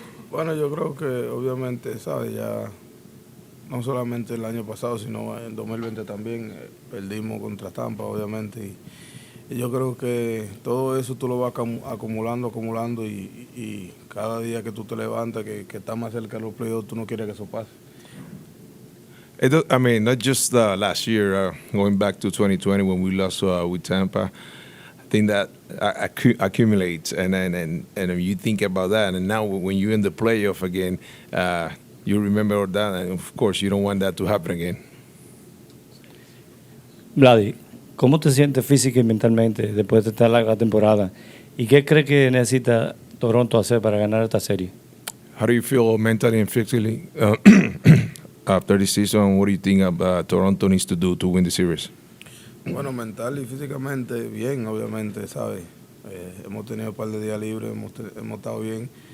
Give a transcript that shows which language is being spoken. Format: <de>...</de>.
<es>Bueno, yo creo que obviamente, ¿sabes? Ya no solamente el año pasado, sino en 2020 también perdimos contra Tampa, obviamente. Y yo creo que todo eso tú lo vas acumulando y cada día que tú te levantas, que estás más cerca de los playoffs, tú no quieres que eso pase.</es> <en>I mean, not just last year, going back to 2020 when we lost with Tampa. I think that accumulates, and you think about that, and now when you're in the playoff again, you remember that, and of course you don't want that to happen again.</en> <es>Vladdy, ¿cómo te sientes física y mentalmente después de esta larga temporada? ¿Y qué crees que necesita Toronto hacer para ganar esta serie?</es> <en>How do you feel mentally and physically after this season? What do you think Toronto needs to do to win the series?</en> <es>Bueno, mental y físicamente bien, obviamente, ¿sabes? Hemos tenido un par de días libres, hemos estado bien.</es>